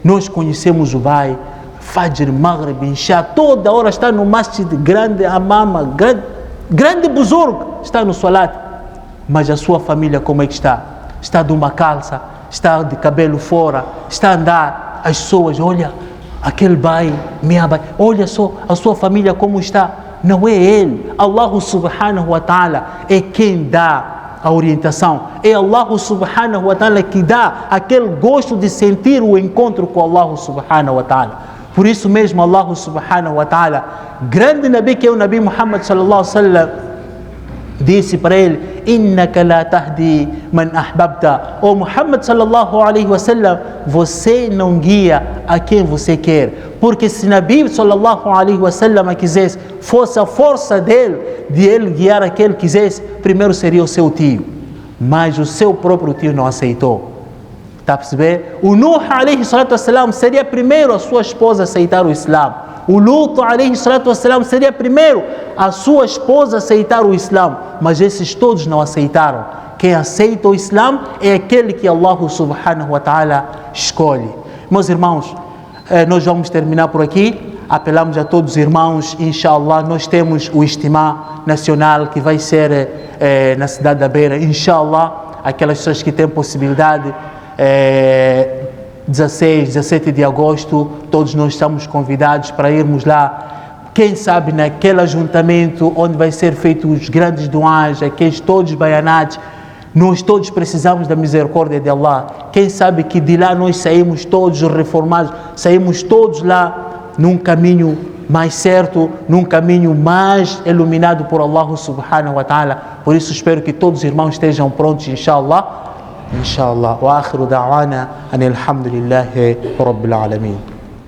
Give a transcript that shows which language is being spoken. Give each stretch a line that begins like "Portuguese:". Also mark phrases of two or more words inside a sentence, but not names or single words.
Portuguese: Nós conhecemos o Bai, Fajr, Maghrib, Isha, toda hora está no masjid grande, amama, grande buzurg, está no salat. Mas a sua família como é que está? Está de uma calça, está de cabelo fora, está a andar. As pessoas, olha, aquele bai, minha bai, olha só a sua família como está. Não é ele. Allah
Arabic: سبحانه وتعالى
Portuguese: é quem dá a orientação. É Allah
Arabic: سبحانه وتعالى
Portuguese: que dá aquele gosto de sentir o encontro com Allah
Arabic: سبحانه وتعالى.
Portuguese: Por isso mesmo Allah
Arabic: سبحانه وتعالى,
Portuguese: grande Nabi que é o Nabi Muhammad
Arabic: صلى الله عليه وسلم,
Portuguese: disse para ele:
Arabic: "إنك لا تهدي من أحببت." O محمد صلى الله عليه وسلم,
Portuguese: você não guia a quem você quer. Porque se Nabi
Arabic: صلى الله عليه وسلم
Portuguese: quisesse, fosse a força dele, de ele guiar a quem ele quisesse, primeiro seria o seu tio. Mas o seu próprio tio não aceitou. Está a perceber? O Nuh
Arabic: عليه الصلاة والسلام
Portuguese: seria primeiro a sua esposa a aceitar o Islã. O Lut
Arabic: عليه الصلاة والسلام
Portuguese: seria primeiro a sua esposa a aceitar o Islã. Mas esses todos não aceitaram. Quem aceita o Islã é aquele que Allah
Arabic: سبحانه وتعالى
Portuguese: escolhe. Meus irmãos, nós vamos terminar por aqui. Apelamos a todos os irmãos, inshallah, nós temos o Ijtimá nacional que vai ser na cidade da Beira, inshallah, aquelas pessoas que têm possibilidade, 16, 17 de agosto, todos nós estamos convidados para irmos lá, quem sabe naquele ajuntamento onde vai ser feitos os grandes duás, aqueles todos baianados. Nós todos precisamos da misericórdia de Allah. Quem sabe que de lá nós saímos todos reformados, saímos todos lá num caminho mais certo, num caminho mais iluminado por Allah
Arabic: سبحانه وتعالى.
Portuguese: Por isso espero que todos os irmãos estejam prontos, inshallah. Inshallah.
Arabic: وآخر دعوانا أن الحمد لله رب العالمين.